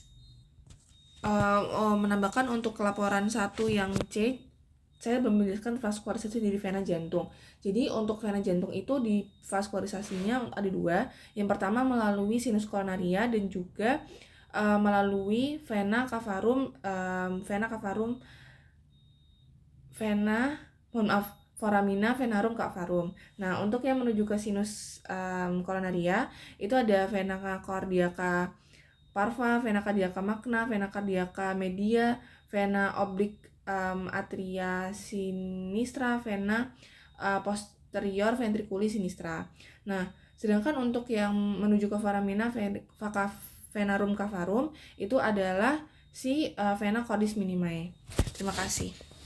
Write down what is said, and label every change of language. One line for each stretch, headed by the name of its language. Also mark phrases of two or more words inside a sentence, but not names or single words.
Indonesian: Menambahkan untuk laporan 1 yang C, saya menuliskan vaskularisasi di vena jantung. Jadi untuk vena jantung itu di vaskularisasinya ada 2. Yang pertama melalui
Latin: sinus coronaria
Indonesian: dan juga melalui
Latin: vena foramina venarum cavarum.
Indonesian: Nah, untuk yang menuju ke
Latin: sinus coronaria
Indonesian: itu ada
Latin: vena cardiaca parva, vena cardiaca magna, vena cardiaca media, vena oblique atria sinistra, vena posterior ventriculi sinistra.
Indonesian: Nah, sedangkan untuk yang menuju ke
Latin: foramina venarum cavarum
Indonesian: itu adalah si
Latin: vena cordis minimae.
Indonesian: Terima kasih.